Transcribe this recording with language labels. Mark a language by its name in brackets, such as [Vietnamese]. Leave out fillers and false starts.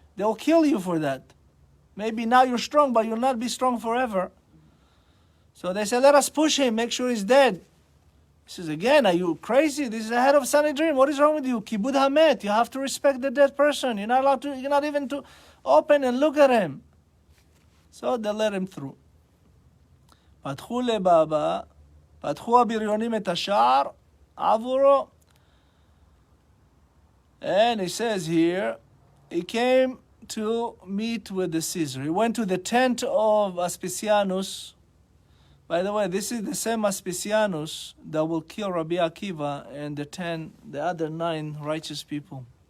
[English] They'll kill you for that. Maybe now you're strong, but you'll not be strong forever. So they said, let us push him, make sure he's dead. He says, again, are you crazy? This is the head of Sanhedrin. What is wrong with you? Kibud Hamet. You have to respect the dead person. You're not even to open and look at him. So they let him through. [Hebrew] פתחו לבבא, פתחו הבריונים את השער, עבורו. [English] And he says here, he came to meet with the Caesar. He went to the tent of Aspicianus. By the way, this is the same Aspicianus that will kill Rabbi Akiva and the other 9 righteous people.